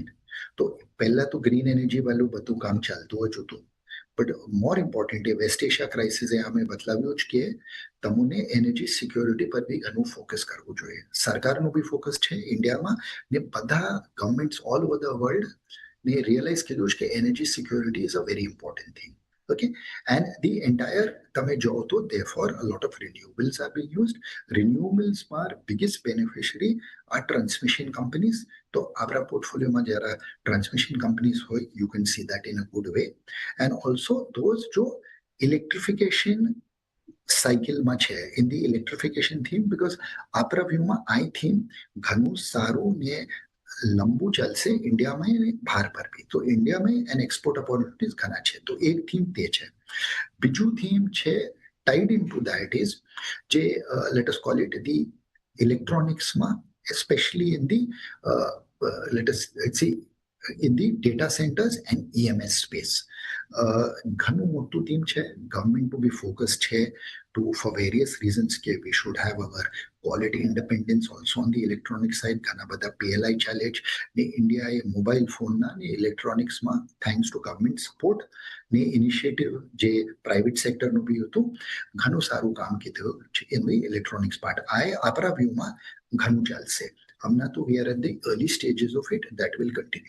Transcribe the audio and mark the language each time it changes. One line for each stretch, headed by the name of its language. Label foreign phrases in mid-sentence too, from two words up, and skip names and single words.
Gujarati: તો પહેલા તો
English: green energy
Gujarati: વાળું બધું કામ ચાલતું જ હતું,
English: but more important
Gujarati: વેસ્ટ એશિયા ક્રાઇસિસે અમે બતાવ્યું જ કે તમને
English: energy security
Gujarati: પર બી ઘણું ફોકસ કરવું જોઈએ. સરકારનું બી ફોકસ છે ઇન્ડિયામાં, ને બધા ગવર્મેન્ટ્સ
English: all over the world
Gujarati: ને રિયલાઇઝ કર્યું છે કે
English: energy security is a very important thing. Okay, and the entire
Gujarati: તમે જો તો
English: therefore a lot of renewables are being used. Renewables માં biggest beneficiary are transmission companies.
Gujarati: તો આપણા પોર્ટફોલિયોમાં જ્યારે
English: transmission companies
Gujarati: હોય,
English: you can see that in a good way. And also those
Gujarati: જો ઇલેક્ટ્રિફિકેશન સાયકલમાં છે,
English: in the electrification theme, because
Gujarati: આપણા વ્યૂમાં આ થીમ ઘણું સારું ને લંબુ ચાલશે ઇન્ડિયામાં અને બહાર પર બી. તો ઇન્ડિયામાં
English: and export opportunities
Gujarati: ઘણા છે. તો એક થીમ તે છે. બીજું થીમ છે
English: tied in to that is
Gujarati: જે
English: let us call it the
Gujarati: ઇલેક્ટ્રોનિક્સમાં,
English: especially in the let us see in the data centers and EMS space.
Gujarati: ઘણું મોટું થીમ છે. ગવર્મેન્ટનું બી ફોકસ છે
English: to for various reasons
Gujarati: કે
English: we should have our quality independence also on the electronic side.
Gujarati: ઘણા બધા PLI ચાલે છે ને ઇન્ડિયાએ મોબાઈલ ફોનના ને ઇલેક્ટ્રોનિક્સમાં
English: thanks to government support
Gujarati: ને ઇનિશિયેટિવ જે પ્રાઇવેટ સેક્ટરનું બી હતું, ઘણું સારું કામ કીધું છે
English: in the electronics part.
Gujarati: આ આપણા વ્યૂમાં ઘણું ચાલશે. હમણાં તો
English: we are at the early stages of it, that will continue.